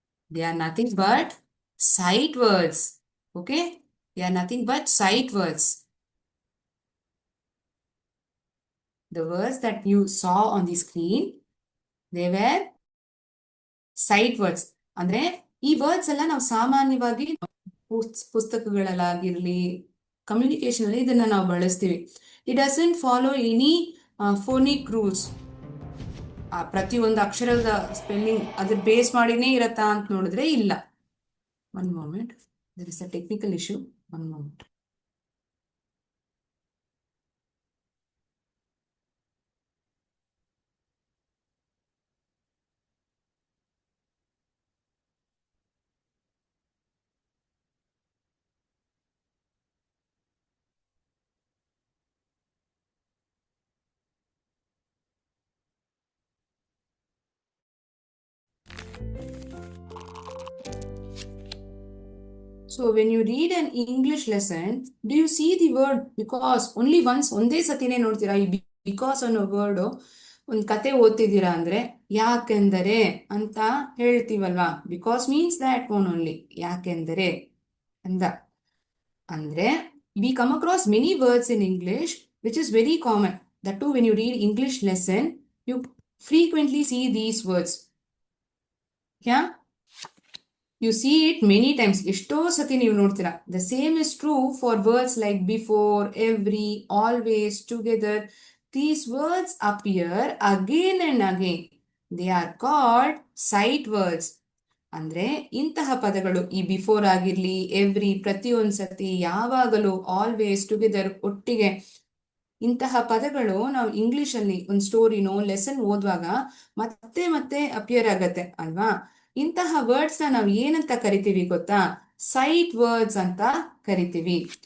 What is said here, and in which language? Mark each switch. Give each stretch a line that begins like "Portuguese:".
English: They are nothing but sight words. Okay? They are nothing but sight words. The words that you saw on the screen, they were sight words.
Kannada: ಅಂದ್ರೆ ಈ words ಎಲ್ಲ ನಾವು ಸಾಮಾನ್ಯವಾಗಿ ಪುಸ್ತಕಗಳಲ್ಲಾಗಿರ್ಲಿ, communication ಅಲ್ಲಿ ಇದನ್ನ ನಾವು ಬಳಸ್ತೀವಿ.
English: It doesn't follow any phonic rules.
Kannada: ಪ್ರತಿಯೊಂದು ಅಕ್ಷರದ ಸ್ಪೆಲ್ಲಿಂಗ್ ಅದ್ರ ಬೇಸ್ ಮಾಡಿನೇ ಇರತ್ತಾ ಅಂತ ನೋಡಿದ್ರೆ ಇಲ್ಲ.
English: One moment, there is a technical issue. One moment. So when you read an English lesson, do you see the word because only once?
Kannada: ಒಂದೇ ಸತಿನೇ ನೋಡ್ತೀರಾ ಈ ಬಿಕಾಸ್ ಅನ್ನೋ ವರ್ಡ್? ಒಂದು ಕತೆ ಓದ್ತಿದ್ದೀರಾ ಅಂದ್ರೆ ಯಾಕೆಂದರೆ ಅಂತ ಹೇಳ್ತೀವಲ್ವಾ?
English: because means that one only,
Kannada: ಯಾಕೆಂದರೆ ಅಂದ.
English: ಅಂದ್ರೆ we come across many words in English which is very common. That too, when you read English lesson, you frequently see these words. Yeah, you see it many times.
Kannada: ಎಷ್ಟೋ ಸತಿ ನೀವು ನೋಡ್ತೀರಾ.
English: The same is true for words like before, every, always, together. These words appear again and again. They are called sight words.
Kannada: ಅಂದ್ರೆ ಇಂತಹ ಪದಗಳು, ಈ before ಆಗಿರ್ಲಿ, every, ಪ್ರತಿಯೊಂದು ಸತಿ, ಯಾವಾಗಲೂ, ಆಲ್ವೇಸ್, ಟುಗೆದರ್, ಒಟ್ಟಿಗೆ, ಇಂತಹ ಪದಗಳು ನಾವು ಇಂಗ್ಲಿಷ್ ಅಲ್ಲಿ ಒಂದು ಸ್ಟೋರಿನೋ ಲೆಸನ್ ಓದುವಾಗ ಮತ್ತೆ ಮತ್ತೆ ಅಪಿಯರ್ ಆಗತ್ತೆ ಅಲ್ವಾ? ಇಂತಹ ವರ್ಡ್ಸ್ ನಾವು ಏನಂತ ಕರಿತೀವಿ ಗೊತ್ತಾ? ಸೈಟ್ ವರ್ಡ್ಸ್ ಅಂತ ಕರಿತೀವಿ.